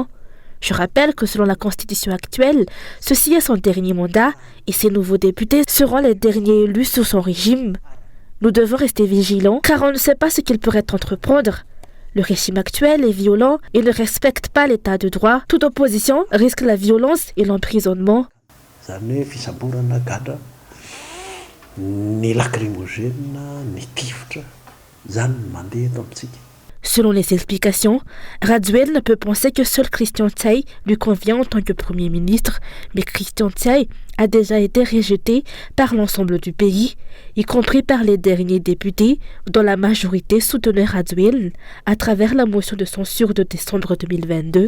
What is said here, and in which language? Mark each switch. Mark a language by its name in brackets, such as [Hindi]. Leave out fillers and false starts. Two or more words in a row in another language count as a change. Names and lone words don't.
[French] Je rappelle que selon la Constitution actuelle, ceci est son dernier mandat et ses nouveaux députés seront les derniers élus sous son régime. Nous devons rester vigilants car on ne sait pas ce qu'il pourrait entreprendre. Le régime actuel est violent et ne respecte pas l'état de droit. Toute opposition risque la violence et l'emprisonnement. [Malagasy] Zany hoe fisaborana gadra ny lacrymogène ny tivotra zany mandeha eto amintsika. [French] Selon les explications, Radziwiłł ne peut penser que seul Christian Tsiay lui convient en tant que Premier ministre, mais Christian Tsiay a déjà été rejeté par l'ensemble du pays, y compris par les derniers députés dont la majorité soutenait Radziwiłł à travers la motion de censure de décembre 2022.